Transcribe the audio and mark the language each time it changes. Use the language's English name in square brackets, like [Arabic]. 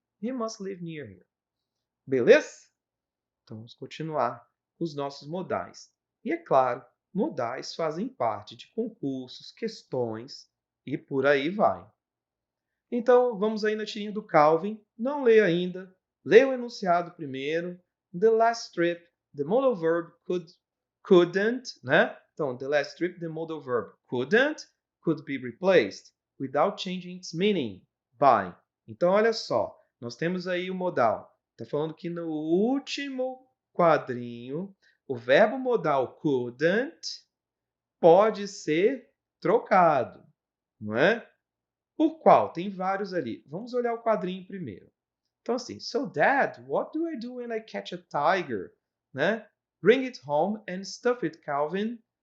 [English] He must live near here. [Portuguese] Beleza? Então vamos continuar com os nossos modais. E é claro, modais fazem parte de concursos, questões e por aí vai. Então vamos aí na tirinha do Calvin. Não leia ainda. Leia o enunciado primeiro. [English] The last trip, the modal verb couldn't, né? Então, the last trip, the modal verb couldn't, could be replaced without changing its meaning by. [Portuguese] Então, olha só, nós temos aí o modal. Está falando que no último quadrinho, o verbo modal couldn't pode ser trocado, não é? Por qual? Tem vários ali. Vamos olhar o quadrinho primeiro. Então, assim, [English] so Dad, what do I do when I catch a tiger? Né? Bring it home and stuff it, Calvin.